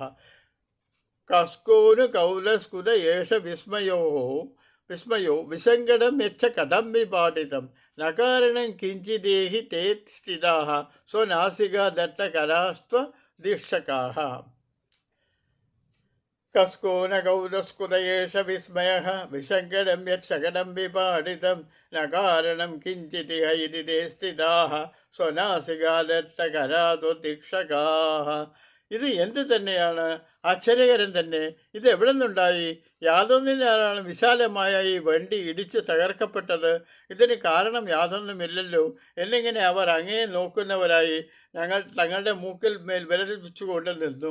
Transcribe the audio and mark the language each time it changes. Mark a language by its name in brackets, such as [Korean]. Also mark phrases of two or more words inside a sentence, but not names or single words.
[Sanskrit] कस्को नु कौलस्कुत एष विस्मयो विसङ्गडं यच्च कटं विपाटितं न कारणं किञ्चिदेहि ते स्थिताः स्वनासिकादत्तकरास्त्वदीक्षकाः. कस्को न कौलस्कुत एष विस्मयः विसङ्गडं यत् सकटं विपाटितं न कारणं किञ्चिदिह इति ते स्थिताः സ്വനാസികാദത്തകരാതുദീക്ഷകാः. [Malayalam] ഇത് എന്ത് തന്നെയാണ്, ആശ്ചര്യകരം തന്നെ. ഇത് എവിടെ നിന്നുണ്ടായി? യാതൊന്നിനാലാണ് വിശാലമായ ഈ വണ്ടി ഇടിച്ച് തകർക്കപ്പെട്ടത്? ഇതിന് കാരണം യാതൊന്നുമില്ലല്ലോ എന്നിങ്ങനെ അവർ അങ്ങയെ നോക്കുന്നവരായി തങ്ങളുടെ മൂക്കിൽ മേൽ വിരൽ വെച്ചുകൊണ്ട് നിന്നു.